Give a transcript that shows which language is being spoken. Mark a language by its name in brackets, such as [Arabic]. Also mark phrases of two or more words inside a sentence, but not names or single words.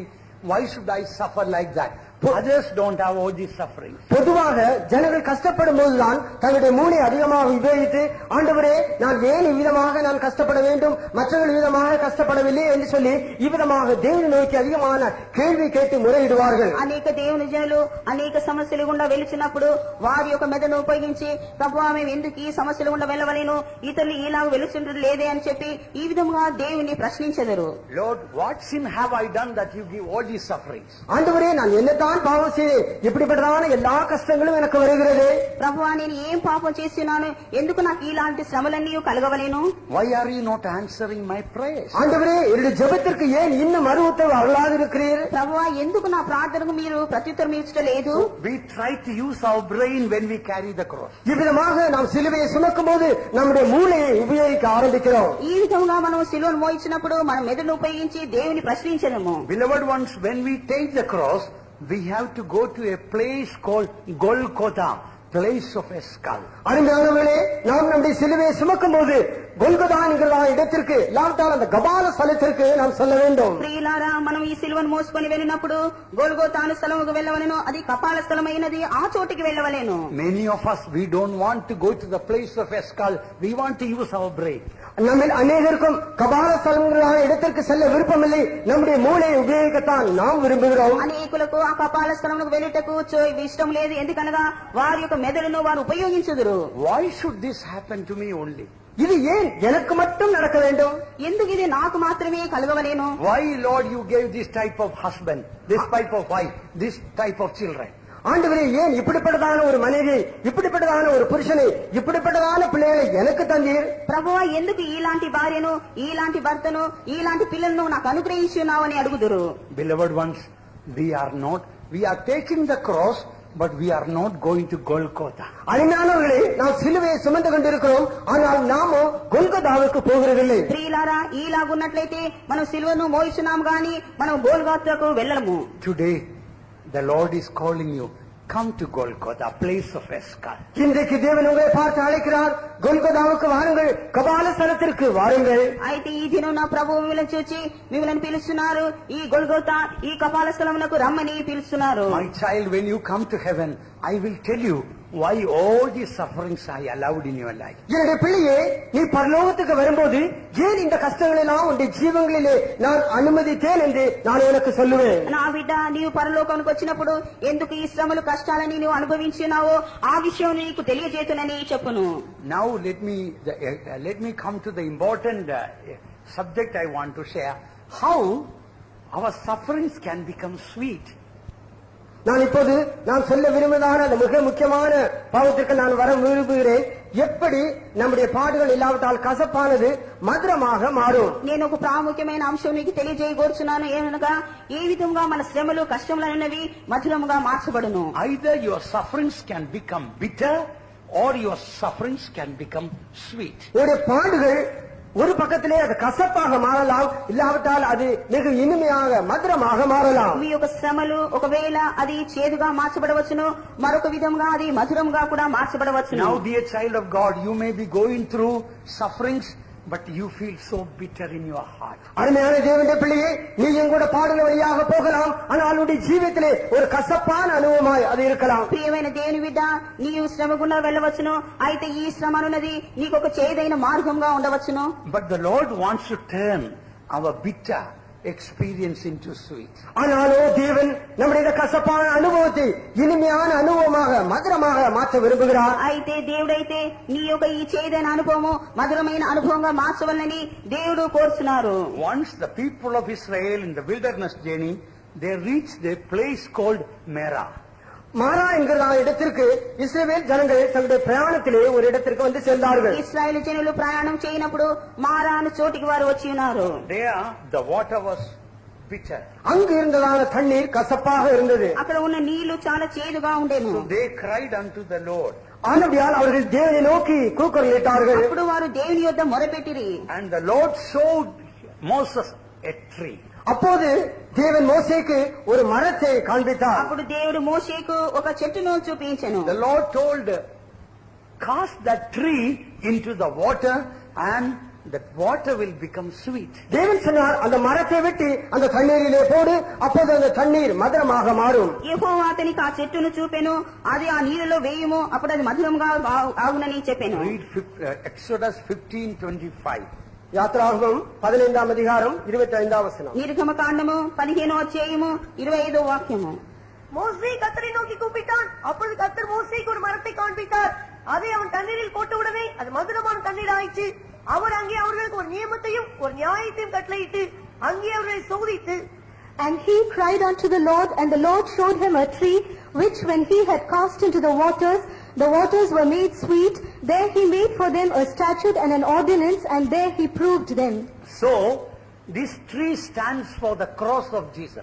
[English] Why should I suffer like that? Others don't have all these sufferings. [Tamil] பொதுவாக ஜனங்கள் கஷ்டப்படும் போதுதான் தங்களுடைய மூளை அதிகமாக உபயோகித்து, ஆண்டவரே நான் ஏன் இவ்விதமாக நான் கஷ்டப்பட வேண்டும், மற்றவர்கள் விதமாக கஷ்டப்படவில்லை என்று சொல்லி இவ்விதமாக தேவனை நோக்கி அதிகமான கேள்வி கேட்டு முறையிடுவார்கள். [Telugu] అనేక దేవుని జనులు అనేక సమస్యలు గుండా వెలుచున్నప్పుడు వారి యొక్క మెదడును ఉపయోగించి, ప్రభువా మేము ఎందుకు ఈ సమస్యలు గుండా వెళ్ళవలేను, ఇతరులు ఇలాగ వెలుచుండదు లేదే అని చెప్పి ఈ విధంగా దేవుని ప్రశ్నించెదరు. [English] Lord, what sin have I done that you give all these sufferings? [Tamil] ஆண்டவரே நான் என்னதான் பாவம் செய்தேன், இப்படிப்பட்டதான எல்லா கஷ்டங்களும் எனக்கு வருகிறது. [Telugu] ప్రభువా నేను ఏం పాపం చేస్తున్నాను, ఎందుకు నాకు ఇలాంటి శ్రమలన్నీ కలగవలేను? [English] Why are you not answering my prayers? [Tamil] ஆண்டவரே என்னுடைய ஜெபத்திற்கு ஏன் இன்னும் மறு உத்தரவு அருளாது இருக்கிறீர்? [Telugu] ప్రభువా ఎందుకు నా ప్రార్థనకు మీరు ప్రత్యుత్తరం ఇచ్చలేదు? [English] We try to use our brain when we carry the cross. [Tamil] இவ்விதமாக நாம் சிலுவையை சுமக்கும் போது நம்முடைய மூளையை உபயோகிக்க ஆரம்பிக்கிறோம். [Telugu] ఈ విధంగా మనం సిలువను మోయించినప్పుడు మన మెదడును ఉపయోగించి దేవుని ప్రశ్నించడము. [English] Beloved ones, when we take the cross, we have to go to a place called Golgotha, place of a skull. [Tamil] அருமையானவர்களே, நாம் நம்முடைய சிலுவையை சுமக்கும் போது கொல்கொதா என்கிற இடத்திற்கு, இல்லாவிட்டால் அந்த கபால ஸ்தலத்திற்கு நாம் செல்ல வேண்டும். [Telugu] ప్రియులారా, మనం ఈ సిలువను మోసుకొని వెళ్ళినప్పుడు గొల్గోతా అను స్థలముకు వెళ్ళవలెను. అది కపాల స్థలమైనది, ఆ చోటికి వెళ్ళవలెను. [English] Many of us, we don't want to go to the place of a skull. We want to use our brain. [Tamil] நம்மில் அநேகருக்கும் கபால ஸ்தலங்களான இடத்திற்கு செல்ல விருப்பமில்லை, நம்முடைய மூளையை உபயோகிக்கத்தான் நாம் விரும்புகிறோம். [Telugu] అనేకులకు ఆ కపాల స్థలముకు వెళ్ళటకు ఇష్టం లేదు, ఎందుకనగా వారి యొక్క మెదడును వారు ఉపయోగించుదురు. [English] Why should this happen to me only? [Tamil] இது ஏன் எனக்கு மட்டும் நடக்க வேண்டும்? [Telugu] ఎందుకు ఇది నాకు మాత్రమే కలగవలేను? [English] Why, Lord, you gave this type of husband, this type of wife, this type of children? [Tamil] ஆண்டவரே, ஏன் இப்படிப்பட்டதான ஒரு மனைவி, இப்படிப்பட்டதான ஒரு புருஷனை, இப்படிப்பட்டதான பிள்ளைகளை எனக்கு தந்தீர்? [Telugu] ప్రభువా ఎందుకు ఇలాంటి భార్యను, ఇలాంటి భర్తను, ఇలాంటి పిల్లలను నాకు అనుగ్రహించున్నావని అడుగుదురు. [English] Beloved ones, we are taking the cross, but we are not going to Golgotha. [Tamil] அருமையானவர்களே, நாம் சிலுவையை சுமந்து கொண்டிருக்கிறோம், ஆனால் நாமோ கொல்கொதாவுக்கு போகிறதில்லை. [Telugu] ప్రియులారా, ఇలాగున్నట్లయితే మనం సిలువను మోయిస్తున్నాం గాని మనం గోల్గొతాకు వెళ్ళము. [English] Today, the Lord is calling you. Come to Golgotha, place of a skull. [Tamil] இன்றைக்கு தேவன் உங்களை பார்த்து அழைக்கிறார், கொல்கொதாவுக்கு வாருங்கள், கபால ஸ்தலத்திற்கு வாருங்கள். [Telugu] అయితే ఈ దినం నా ప్రభువు మిమ్మల్ని చూచి మిమ్మల్ని పిలుస్తున్నారు, ఈ గొల్గొతా, ఈ కపాల స్థలమునకు రమ్మని పిలుస్తున్నారు. [English] My child, when you come to heaven, I will tell you why all these sufferings I allowed in your life. [Tamil] என்னுடைய பிள்ளையே, நீ பரலோகத்துக்கு வரும்போது ஏன் இந்த கஷ்டங்கள் எல்லாம் உன்னுடைய ஜீவங்களிலே நான் அனுமதித்தேன் என்று நான் உனக்கு சொல்லுவேன். [Telugu] నా బిడ్డ, నీవు పరలోకానికి వచ్చినప్పుడు ఎందుకు ఈ శ్రమలు కష్టాలని నువ్వు అనుభవించినావో ఆ విషయం నీకు తెలియజేతునని చెప్పును. [English] Now let me come to the important subject I want to share. How our sufferings can become sweet. [Tamil] நான் இப்போது நான் சொல்ல விரும்புவதான அந்த மிக முக்கியமான பாவத்திற்கு நான் வர விரும்புகிறேன். எப்படி நம்முடைய பாடுகள் இல்லாவிட்டால் கசப்பானது మధురமாக మాரும். [Telugu] నేను ఒక ప్రాముఖ్యమైన అంశం నీకు తెలియజేయగోరుచున్నాను. ఏమనగా ఏ విధంగా మన శ్రమలు కష్టములైనవి మధురముగా మార్చబడును. [English] Either your sufferings can become bitter or your sufferings can become sweet. [Tamil] ஒரு பாடுகள் ஒரு பக்கத்திலே அது கசப்பாக மாறலாம், இல்லாவிட்டால் அது மிக இனிமையாக மధుரமாக மாறலாம். [Telugu] మీ యొక్క శ్రమలు ఒకవేళ అది చేదుగా మార్చబడవచ్చును, మరొక విధంగా అది మధురంగా కూడా మార్చబడవచ్చును. [English] Now, dear child of God, you may be going through sufferings, but you feel so bitter in your heart. [Tamil] அருமையான தேவனுடைய பிள்ளையே, நீயும் கூட பாடல் வழியாக போகலாம், ஆனால் உன்னுடைய ஜீவிதத்திலே ஒரு கசப்பான அனுபவமாய் அது இருக்கலாம். [Telugu] ప్రియమైన దేవుని బిడ్డ, నీవు శ్రమ గుండా వెళ్ళవచ్చును, అయితే ఈ శ్రమ అనున్నది నీకు ఒక చేదైన మార్గంగా ఉండవచ్చును. [English] But the Lord wants to turn our bitter experience into sweet. [Tamil] ஆனாலோ தேவன் நம்முடைய இந்த கசப்பான அனுபவத்தை இனிமையான அனுபவமாக மధుரமாக மாற்ற விரும்புகிறார். [Telugu] అయితే దేవుడైతే నీ యొక్క ఈ చేదైన అనుభవము మధురమైన అనుభవంగా మార్చవాలని దేవుడు కోరుతున్నారు. [English] Once the people of Israel in the wilderness journey, they reached a place called Merah. [Tamil] மாரா என்கிற இடத்திற்கு இஸ்ரவேல் ஜனங்கள் தங்களுடைய பிரயாணத்திலே ஒரு இடத்திற்கு வந்து சென்றார்கள். [Telugu] ఇశ్రాయేలు జనులు ప్రయాణం చేయనప్పుడు మారా అనే చోటికి వారు వచ్చి ఉన్నారు. [English] There the water was bitter. [Tamil] அங்கு இருந்ததான தண்ணீர் கசப்பாக இருந்தது. [Telugu] అక్కడ ఉన్న నీళ్లు చాలా చేదుగా ఉండేను. [English] So they cried unto the Lord. [Tamil] ஆனபடியால் அவர்கள் தேவனை நோக்கி கூக்குரலிட்டார்கள். [Telugu] అప్పుడు వారు దేవుని యొద్ద మొరపెట్టిరి. [English] And the Lord showed Moses a tree. [Tamil] அப்போது தேவன் மோசேக்கு ஒரு மரத்தை காண்பித்தார். [Telugu] అప్పుడు దేవుడు మోషేకు ఒక చెట్టును చూపించెను. [English] The Lord told, cast that tree into the water and that water will become sweet. [Tamil] தேவன் சொன்னார், அந்த மரத்தை வெட்டி அந்த தண்ணீரிலே போடு, அப்போது அந்த தண்ணீர் மதுரமாக மாறும். [Telugu] యెహోవా అతనికి ఆ చెట్టును చూపెను, అది ఆ నీళ్ళలో వేయుము, అప్పుడు అది మధురముగా ఆగునని చెప్పెను. [English] Read Exodus 15:25. [Tamil] யாத்ராகமம் 15ஆம் அதிகாரம் 25ஆம் வசனம். [Telugu] నిర్గమకాండము 15వ అధ్యాయము 25వ వాక్యము. [Tamil] மோசே கர்த்தரை நோக்கி கூப்பிட்டான். அப்பொழுது கர்த்தர் மோசேக்கு ஒரு மரத்தை காண்பித்தார். அதை அவன் தண்ணீரில் போட்டவுடனே அது மதுரமான தண்ணீர் ஆயிற்று. அவர் அங்கே அவர்களுக்கு ஒரு நியமத்தையும் ஒரு நியாயத்தையும் கட்டளையிட்டு அங்கே அவர்களை சோதித்து. [English] And he cried unto the Lord, and the Lord showed him a tree, which when he had cast into the waters were made sweet. There he made for them a statute and an ordinance, and there he proved them. So, this tree stands for the cross of Jesus.